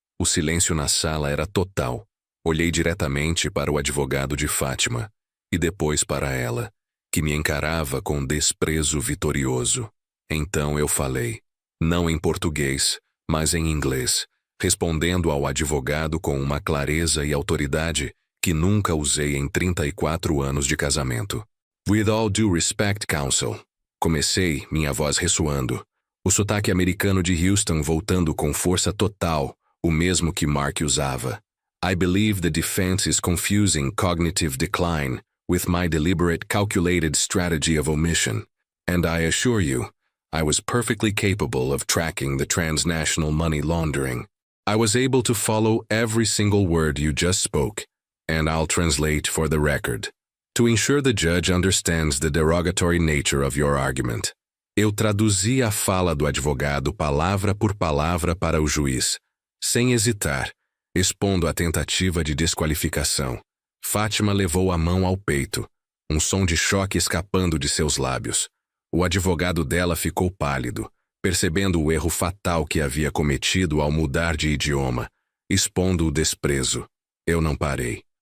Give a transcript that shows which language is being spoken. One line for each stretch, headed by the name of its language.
Portuguese: O silêncio na sala era total. Olhei diretamente para o advogado de Fátima, e depois para ela, que me encarava com desprezo vitorioso. Então eu falei, não em português, mas em inglês, respondendo ao advogado com uma clareza e autoridade que nunca usei em 34 anos de casamento.
English: With all due respect, counsel.
Portuguese: Comecei, minha voz ressoando. O sotaque americano de Houston voltando com força total, o mesmo que Mark usava.
English: I believe the defense is confusing cognitive decline with my deliberate calculated strategy of omission. And I assure you, I was perfectly capable of tracking the transnational money laundering. I was able to follow every single word you just spoke, and I'll translate for the record, to ensure the judge understands the derogatory nature of your argument.
Portuguese: Eu traduzi a fala do advogado palavra por palavra para o juiz, sem hesitar, expondo a tentativa de desqualificação. Fátima levou a mão ao peito, um som de choque escapando de seus lábios. O advogado dela ficou pálido, percebendo o erro fatal que havia cometido ao mudar de idioma, expondo o desprezo. Eu não parei.